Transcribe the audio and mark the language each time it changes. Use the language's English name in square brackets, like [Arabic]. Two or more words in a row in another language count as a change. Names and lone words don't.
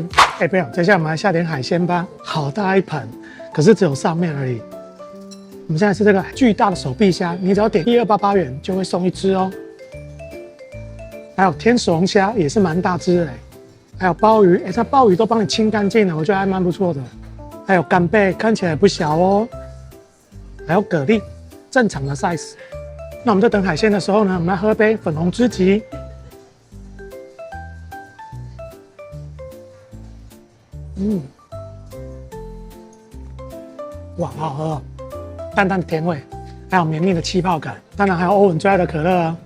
[Chinese] 不要，接下來我們來下點海鮮吧。好大一盤，可是只有上面而已。我們現在是這個巨大的手臂蝦，你只要點1288元就會送一隻哦。還有天使龍蝦也是蠻大隻的，還有鮑魚，它鮑魚都幫你清乾淨了，我覺得還蠻不錯的。還有干貝，看起來也不小哦。還有蛤蜊，正常的 size。那我們在等海鮮的時候呢，我們來喝杯粉紅知己。哇，好好喝哦，淡淡的甜味，還有綿密的氣泡感，當然還有歐文最愛的可樂啊。